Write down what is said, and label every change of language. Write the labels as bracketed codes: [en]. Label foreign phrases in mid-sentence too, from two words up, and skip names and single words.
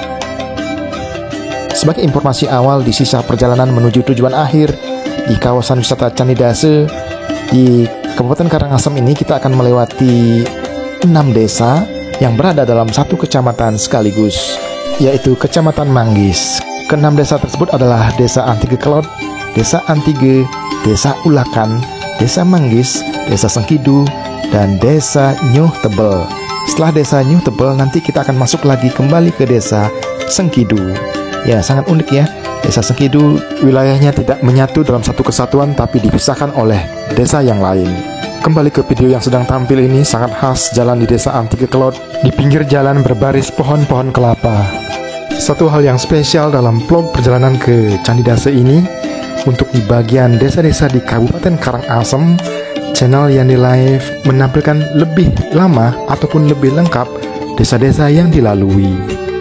[id] Sebagai informasi awal di sisa perjalanan menuju tujuan akhir di kawasan wisata Candidase di Kabupaten Karangasem ini, kita akan melewati 6 desa yang berada dalam satu kecamatan sekaligus, yaitu Kecamatan Manggis. Ke-6 desa tersebut adalah Desa Antigekelod, Desa Antige, Desa Ulakan, Desa Manggis, Desa Sengkidu, dan Desa Nyuh Tebel. Setelah Desa Nyuh Tebel, nanti kita akan masuk lagi kembali ke Desa Sengkidu. Ya, sangat unik ya. Desa Sengkidu wilayahnya tidak menyatu dalam satu kesatuan, tapi dipisahkan oleh desa yang lain. Kembali ke video yang sedang tampil ini, sangat khas jalan di Desa Antigekelod. Di pinggir jalan berbaris pohon-pohon kelapa. Satu hal yang spesial dalam vlog perjalanan ke Candidase ini, untuk di bagian desa-desa di Kabupaten Karangasem, channel Yani Live menampilkan lebih lama ataupun lebih lengkap desa-desa yang dilalui.